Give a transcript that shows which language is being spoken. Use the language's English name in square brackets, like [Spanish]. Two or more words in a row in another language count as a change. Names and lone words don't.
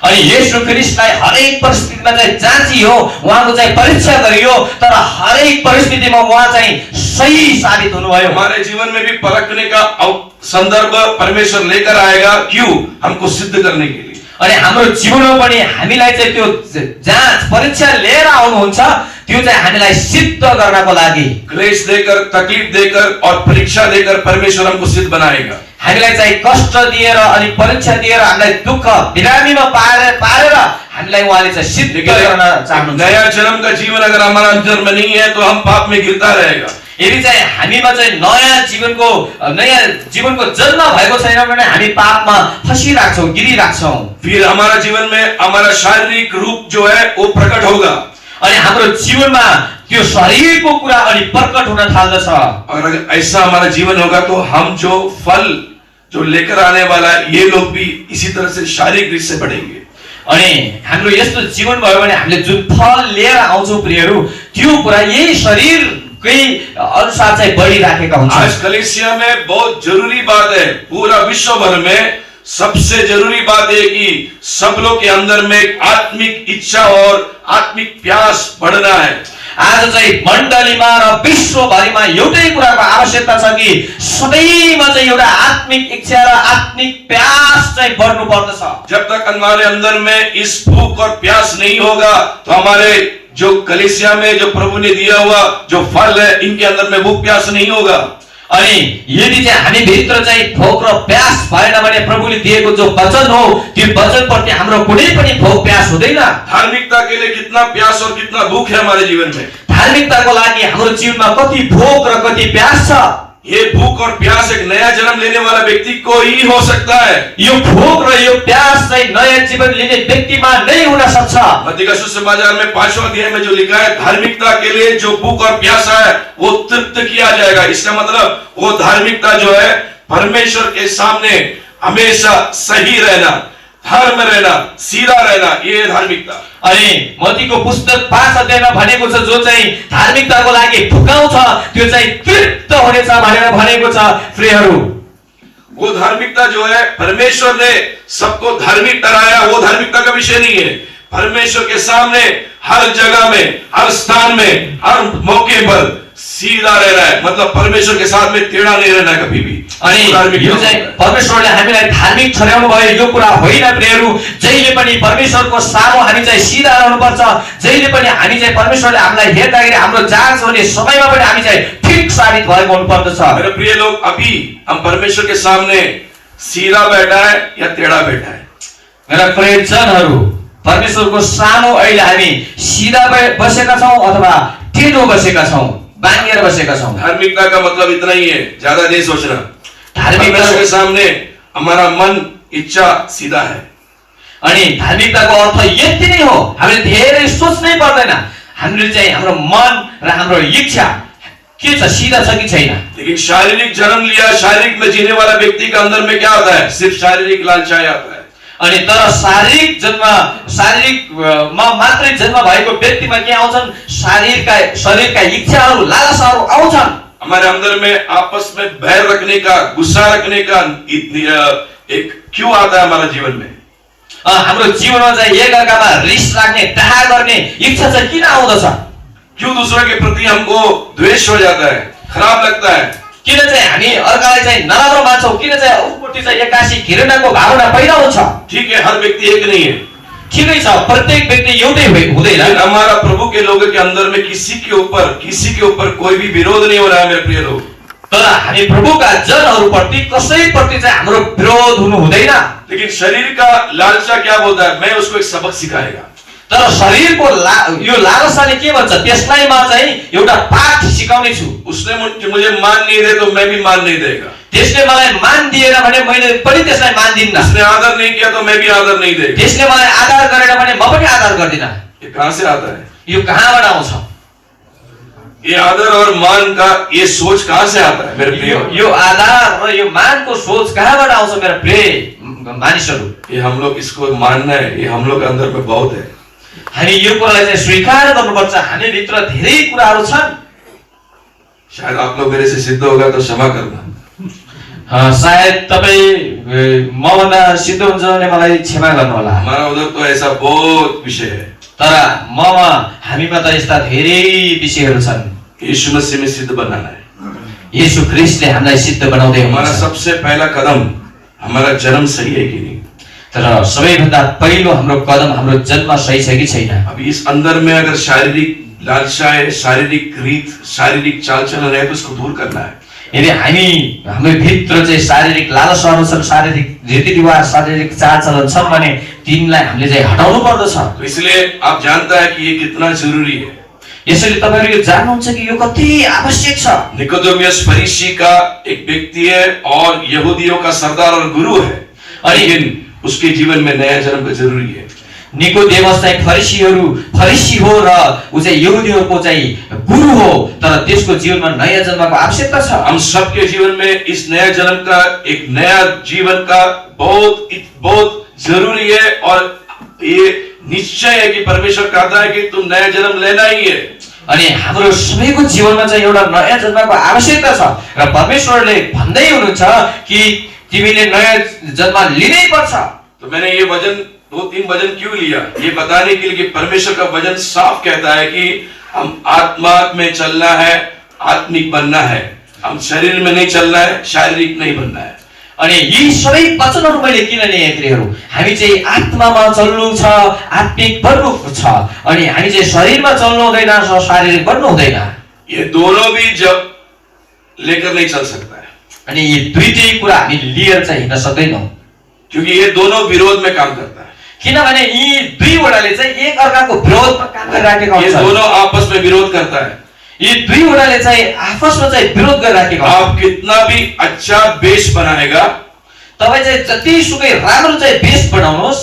[Nepali] अनि येशू ख्रीष्टलाई हरेक परिस्थितिमा चाहिँ जाँचियो, उहाँको चाहिँ परीक्षा गरियो, तर हरेक परिस्थितिमा उहाँ चाहिँ सही साबित हुनुभयो। [Hindi] हमारे जीवन में भी परखने का संदर्भ परमेश्वर लेकर आएगा, क्यों? हमको सिद्ध करने के लिए। [Nepali] अनि हाम्रो जीवनमा पनि हामीलाई चाहिँ त्यो जाँच परीक्षा लिएर आउनुहुन्छ, त्यो चाहिँ हामीलाई सिद्ध गर्नको लागि। [Hindi] क्लेश देकर, तकलीफ देकर और परीक्षा देकर परमेश्वर हमको सिद्ध बनाएगा। [Nepali] हामीलाई चाहिँ कष्ट दिएर अनि परीक्षा दिएर हामीलाई दुःख बिरामीमा पारेर हामीलाई उहाँले चाहिँ सिद्ध गर्न चाहनुहुन्छ। [Hindi] नया जन्म का जीवन अगर हमारा अंदर में नहीं है तो हम पाप में गिरता रहेगा। [Nepali] यदि चाहिँ हामीमा चाहिँ नयाँ जीवनको जन्म भएको छैन भने हामी पापमा फसिराख्छौँ, गिरिराख्छौँ। [Hindi] फिर हमारा जीवन में हमारा शारीरिक रूप जो है वो प्रकट होगा। [Nepali] अनि हाम्रो जीवनमा त्यो शरीरको कुरा अनि प्रकट हुन थाल्दछ। [Hindi] और अगर ऐसा हमारा जीवन होगा तो हम जो फल जो लेकर आने वाला है, ये लोग भी इसी तरह से शारीरिक रूप से बढ़ेंगे। [Nepali] अनि हाम्रो यस्तो जीवन भयो भने हामीले जुन फल लिएर आउँछौँ प्रियहरू, त्यो कुरा यही शरीरकै अनुसार चाहिँ बढिराखेका हुन्छ। [Hindi] आज कलीसिया में बहुत जरूरी बात है, पूरा विश्व भर में सबसे जरूरी बात है कि सब लोग के अंदर में एक आत्मिक इच्छा और आत्मिक प्यास बढ़ना है। [Nepali] आज चाहिँ मण्डलीमा र विश्वभरिमा एउटै कुराको आवश्यकता छ कि सबैमा चाहिँ एउटा आत्मिक इच्छा र आत्मिक प्यास चाहिँ बढ्नु पर्दछ। [Hindi] जब तक हमारे अंदर में इस भूख और प्यास नहीं होगा तो हमारे जो कलीसिया में जो प्रभु ने दिया हुआ जो फल है, इनके अंदर में भूख प्यास नहीं होगा। [Nepali] अनि यदि चाहिँ हामी भित्र चाहिँ भोक र प्यास भएन भने प्रभुले दिएको जो वचन हो, त्यो वचनप्रति हाम्रो कुनै पनि भोक प्यास हुँदैन। [Hindi] धार्मिकता के लिए कितना प्यास और कितना भूख है हमारे जीवन में। [Nepali] धार्मिकताको लागि हाम्रो जीवनमा कति भोक र कति प्यास छ। [Hindi] ये भूख और प्यास एक नया जन्म लेने वाला व्यक्ति को ही हो सकता है। [Nepali] यो भोक र यो प्यास चाहिँ नयाँ जीवन लिने व्यक्तिमा नै हुन सक्छ। [Hindi] मत्ती का सुसमाचार में 5वां अध्याय में जो लिखा है, धार्मिकता के लिए जो भूख और प्यास है वो तृप्त किया जाएगा। इसका मतलब वो धार्मिकता जो है परमेश्वर के सामने हमेशा सही रहना, धर्म रहना, सीधा रहना, ये धार्मिकता। [Nepali] अनि मत्तीको पुस्तक 5 अध्यायमा भनेको छ, जो चाहिँ धार्मिकताको लागि भुकाउँछ त्यो चाहिँ तृप्त हुनेछ भनेर भनेको छ। प्रियहरू, [Hindi] वो धार्मिकता जो है परमेश्वर ने सबको धार्मिक ठहराया, वो धार्मिकता का विषय नहीं है। परमेश्वर के सामने हर जगह में, हर स्थान में, हर मौके पर सीधा रहना है, मतलब परमेश्वर के साथ में टेढ़ा नहीं रहना कभी भी। [Nepali] अनि यो चाहिँ परमेश्वरले हामीलाई धार्मिक ठहराउनु भयो, यो कुरा होइन प्रियहरू। जहिले पनि परमेश्वरको सामु हामी चाहिँ सिधा रहनुपर्छ। जहिले पनि हामी चाहिँ परमेश्वरले हामीलाई हेर्दाखेरि हाम्रो जाँच हुने समयमा पनि हामी चाहिँ ठिक साबित भएको हुनुपर्दछ। [Hindi] मेरे प्रिय लोग, अभी हम परमेश्वर के सामने सीधा बैठा है या टेढ़ा बैठा है? [Nepali] मेरा प्रियजनहरू, परमेश्वरको सामु अहिले हामी सिधा बसेका छौँ अथवा टेढो बसेका छौँ, बाँधिएर बसेका छौँ। [Hindi] धार्मिकता का मतलब इतना ही है, ज्यादा नहीं सोचना। धार्मिकता के सामने हमारा मन इच्छा सीधा है। [Nepali] अनि धार्मिकताको अर्थ यति नै हो, हामीले धेरै सोच्नै पर्दैन। हामीले चाहिँ हाम्रो मन र हाम्रो इच्छा के छ, सीधा छ कि छैन। [Hindi] लेकिन शारीरिक जन्म लिया, शारीरिक में जीने वाला व्यक्ति के अंदर में क्या होता है? सिर्फ शारीरिक लालचाएं आता है। [Nepali] अनि तर शारीरिकमा मात्रै जन्म भएको व्यक्तिमा के आउँछन्? शरीरका इच्छाहरू, लालसाहरू आउँछन्। [Hindi] हमारे अंदर में आपस में बैर रखने का, गुस्सा रखने का एक क्यों आता है हमारा जीवन में? [Nepali] हाम्रो जीवनमा चाहिँ एकअर्कामा रिस राख्ने, डाहा गर्ने इच्छा चाहिँ किन आउँदछ? [Hindi] क्यों दूसरे के प्रति हमको द्वेष हो जाता है, खराब लगता है? [Nepali] किन चाहिँ हामी अर्कालाई चाहिँ नराम्रो मान्छौँ? किन चाहिँ उसप्रति चाहिँ एक्कासी घृणाको भावना पैदा हुन्छ? [Hindi] ठीक है, हर व्यक्ति एक नहीं है, [Nepali] ठिकै छ, प्रत्येक व्यक्ति एउटै हुँदैन। [Hindi] हमारा प्रभु के लोगों के अंदर में किसी के ऊपर कोई भी विरोध नहीं हो रहा है मेरे प्रिय लोग। [Nepali] तर हामी प्रभुका जनहरूप्रति कसैप्रति चाहिँ हाम्रो विरोध हुनु हुँदैन। [Hindi] लेकिन शरीर का लालसा क्या बोलता है? मैं उसको एक सबक सिखाएगा। [Nepali] तर शरीरको यो लालसाले के भन्छ? त्यसलाई म चाहिँ एउटा पाठ सिकाउने छु। [Hindi] उसने मुझे मान नहीं दे तो मैं भी मान नहीं देगा। [Nepali] त्यसले मलाई मान दिएन भने मैले पनि त्यसलाई मान दिन्न। [Hindi] उसने आदर नहीं किया तो मैं भी आदर नहीं देगा। [Nepali] त्यसले मलाई आदर गरेन भने म पनि आदर गर्दिन। [Hindi] ये कहां से आता है? [Nepali] यो कहाँबाट आउँछ? [Hindi] ये आदर और मान का ये सोच कहां से आता है मेरे प्रिय? [Nepali] यो आदर र यो मानको सोच कहाँबाट आउँछ मेरा प्रिय मानिसहरू? [Hindi] ये हम लोग इसको मानना है, ये हम लोग के अंदर में बहुत है। [Nepali] हामी यो कुरालाई चाहिँ स्वीकार गर्नुपर्छ। हामी भित्र धेरै कुराहरू छन्। [Hindi] शायद आप लोग मेरे से सिद्ध होगा तो क्षमा करना। [Nepali] सायद तपाईँ मभन्दा सिद्ध हुन्छ भने मलाई क्षमा गर्नुहोला। [Hindi] हमारा उधर तो ऐसा बहुत विषय है। [Nepali] तर हामीमा त यस्ता धेरै विषयहरू छन्। [Hindi] यीशु मसीह में सिद्ध बनाना है। [Nepali] येशू ख्रीष्टले हामीलाई सिद्ध बनाउँदै [Hindi] हमारा [Nepali] हुनुहुन्छ। [Hindi] सबसे पहला कदम हमारा जन्म सही है कि नहीं। [Nepali] तर सबैभन्दा पहिलो हाम्रो कदम हाम्रो जन्म सही छ कि छैन। [Hindi] अभी इस अंदर में अगर शारीरिक लालसाएं, शारीरिक रीत, शारीरिक चाल चलन है तो उसको दूर करना है। [Nepali] यदि हाम्रो भित्र चाहिँ शारीरिक लालसाहरू छन्, शारीरिक रीतिरिवाज, शारीरिक चालचलन छन् भने तिनलाई हामीले चाहिँ हटाउनु पर्दछ। [Hindi] तो इसलिए आप जानता है कि ये कितना जरूरी है। [Nepali] यसैले तपाईहरु यो जान्नुहुन्छ कि यो कति आवश्यक छ। [Hindi] निकोदेमुस फरीसी का एक व्यक्ति है और यहूदियों का सरदार और गुरु है, लेकिन उसके जीवन में नया जन्म का जरूरी है। [Nepali] निकोदेमस चाहिँ फरीसी हो र उ चाहिँ यहूदीहरूको चाहिँ गुरु हो, तर त्यसको जीवनमा नयाँ जन्मको आवश्यकता छ। [Hindi] हम सबके जीवन में इस नया जन्म का, एक नया जीवन का बहुत जरूरी है और ये निश्चय है कि परमेश्वर कहता है कि तुम नया जन्म लेना ही है। [Nepali] अनि हाम्रो सबैको जीवनमा चाहिँ एउटा नयाँ जन्मको आवश्यकता छ र परमेश्वरले भन्दै हुनुहुन्छ कि तिमीले नयाँ जन्म लिनै पर्छ। [Hindi] तो मैंने ये वचन 2-3 वचन क्यों लिया, ये बताने के लिए कि परमेश्वर का वचन साफ कहता है कि हम आत्मा में चलना है, आत्मिक बनना है। हम शरीर में नहीं चलना है, शारीरिक नहीं बनना है। [Nepali] अनि यी सबै वचनहरू मैले किन लिए यत्रीहरू, हामी चाहिँ आत्मामा चल्नु छ, आत्मिक बन्नु छ, अनि हामी चाहिँ शरीरमा चल्नु हुँदैन, शारीरिक बन्नु हुँदैन। [Hindi] ये दोनों भी जब लेकर नहीं चल सकता है, [Nepali] अनि यी दुईटै कुरा हामी लिएर चाहिँ हिँड्न सक्दैनौँ, [Hindi] क्योंकि ये दोनों विरोध में काम करता है। [Nepali] किनभने यी दुईवटाले चाहिँ एक अर्काको विरोधमा काम गरिराखेका [Hindi] ये [Nepali] हुन्छन्। [Hindi] दोनों आपस में विरोध करता है। [Nepali] यी दुईवटाले चाहिँ आपसमा चाहिँ विरोध गरिराखेका हुन्छन्। [Hindi] आप कितना भी अच्छा बेस बनाएगा, [Nepali] तपाईँ चाहिँ जतिसुकै राम्रो चाहिँ बेस बनाउनुहोस्,